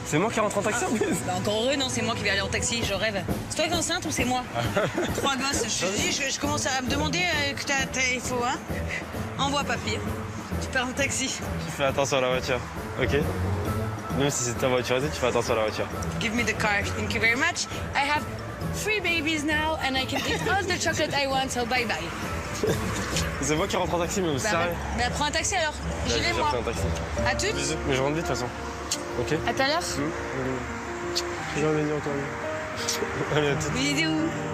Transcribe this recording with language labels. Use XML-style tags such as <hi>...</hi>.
<fr>C'est moi qui rentre en taxi en plus. Bah encore heureux, non, c'est moi qui vais aller en taxi, je rêve. C'est toi qui es enceinte ou c'est moi? 3 gosses, je te dis, je commence à me demander que il faut, hein? Envoie papy. Tu pars en taxi. Tu fais attention à la voiture, ok? Même si c'est ta voiture, tu fais attention à la voiture.</fr> <en>Give me the car, thank you very much. I have 3 babies now and I can eat all the chocolate I want, so bye bye.</en> <fr>C'est moi qui rentre en taxi, mais c'est sérieux. Bah prends un taxi alors, j'y vais moi. J'ai pris un taxi. À toutes? Bisous. Mais je rentre vite de toute façon. Ok? À tout à l'heure? Je vais venir encore. Allez, à toutes. Mais il est où?</fr>